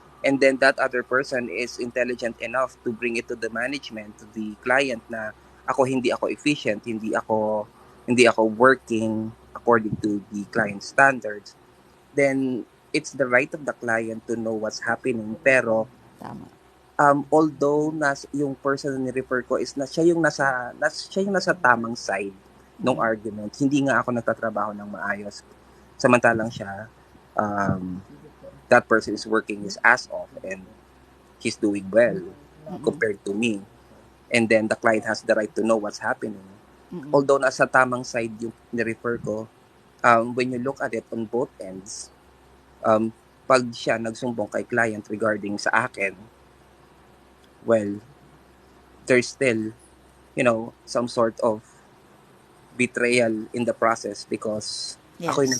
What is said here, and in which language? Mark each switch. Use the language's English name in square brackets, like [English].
[English] And then that other person is intelligent enough to bring it to the management, to the client, [Filipino] na hindi ako efficient, hindi ako working [English] according to the client standards. Then it's the right of the client to know what's happening. [Filipino] Pero Tama. [English] although [Filipino] yung person na ni-refer ko is siya yung nasa tamang side ng argument, hindi nga ako nagtatrabaho ng maayos. Samantalang siya, [English] that person is working his ass off and he's doing well compared to me. And then the client has the right to know what's happening. Although [Filipino] nasa tamang side yung ni-refer ko, [English] when you look at it on both ends, [Filipino] pag siya nagsumbong kay client regarding sa akin, [English] well, there's still, some sort of betrayal in the process, because [Filipino] ako yung